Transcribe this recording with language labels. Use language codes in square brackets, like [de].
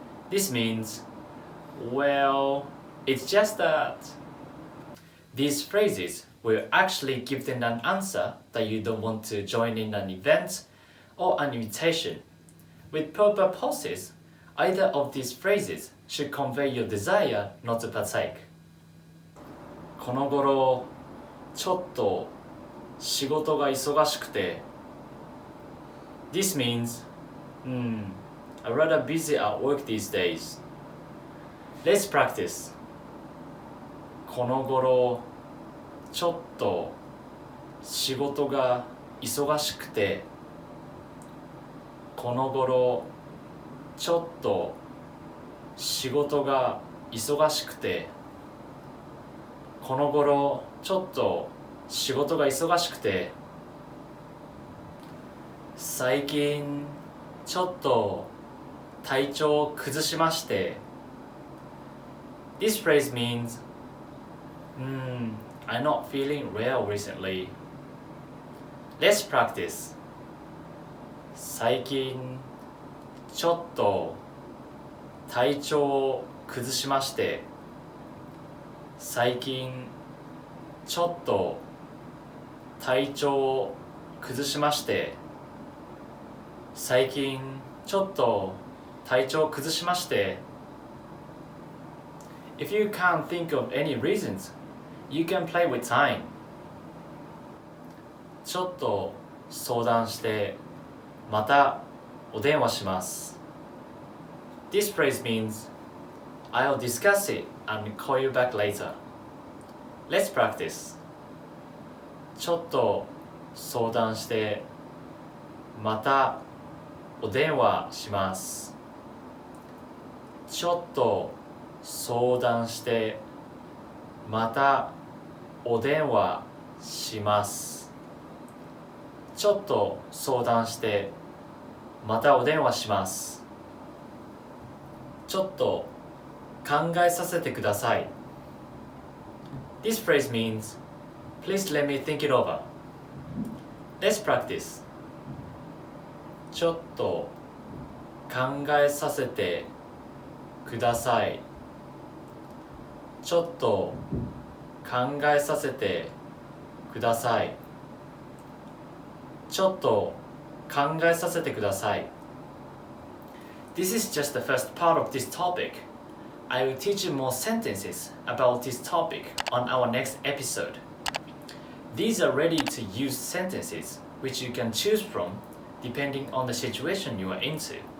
[en] This means, well, it's just that. These phrases will actually give them an answer that you don't want to join in an event or an invitation. With proper pauses, either of these phrases should convey your desire not to partake. [ja] この頃、ちょっと仕事が忙しくて. [en] This means, I'm rather busy at work these days. Let's practice. [ja] この頃、ちょっと仕事が忙しくて. この頃、ちょっと仕事が忙しくて. この頃、ちょっと仕事が忙しくて. 最近、ちょっと体調を崩しまして. [en] This phrase means, I'm not feeling well recently. Let's practice. [ja] 最近、ちょっと体調を崩しまして。最近、ちょっと体調を崩しまして。最近、ちょっと体調を崩しまして. [en] If you can't think of any reasons, you can play with time. [ja] ちょっと相談してまたお電話します. [en] This phrase means, I'll discuss it and call you back later. Let's practice. [ja] ちょっと相談してまたお電話します. ちょっと相談してまたお電話します. ちょっと相談してまたお電話します. ちょっと考えさせてください. [en] This phrase means, please let me think it over. Let's practice. [ja] ちょっと考えさせてください. ちょっと考えさせてください. ちょっと考えさせてください. [en] This is just the first part of this topic. I will teach you more sentences about this topic on our next episode. These are ready to use sentences which you can choose from depending on the situation you are into.